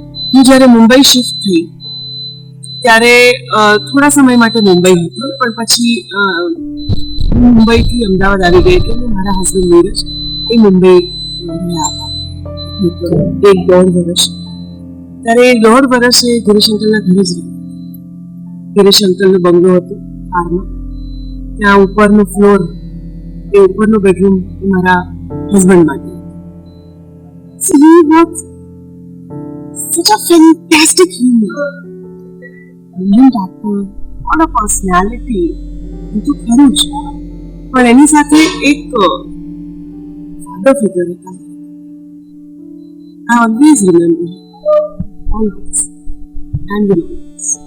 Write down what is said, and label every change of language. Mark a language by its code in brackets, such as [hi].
[gu] હું જ્યારે મુંબઈ શિફ્ટ થઈ ત્યારે થોડા સમય માટે મુંબઈ હતી, પણ પછી મુંબઈથી અમદાવાદ આવી ગઈ કે મારા હસબન્ડ નીરજ એ મુંબઈ રહ્યા હતા 1-1.5 વર્ષ. ત્યારે 1.5 વર્ષ એ ગિરીશ અંકલના ઘરે જ રહ્યા. ગિરીશ અંકલનો બંગલો હતો કારમાં, ત્યાં ઉપરનો ફ્લોર, એ ઉપરનો બેડરૂમ એ મારા હસબન્ડ માટે. [en] So he was such a fantastic human, brilliant actor, all a personality. [gu] એ તો ખરું જ, પણ એની સાથે એક ફાધર ફિગર હતા. [en] I always remember him, always, and will always.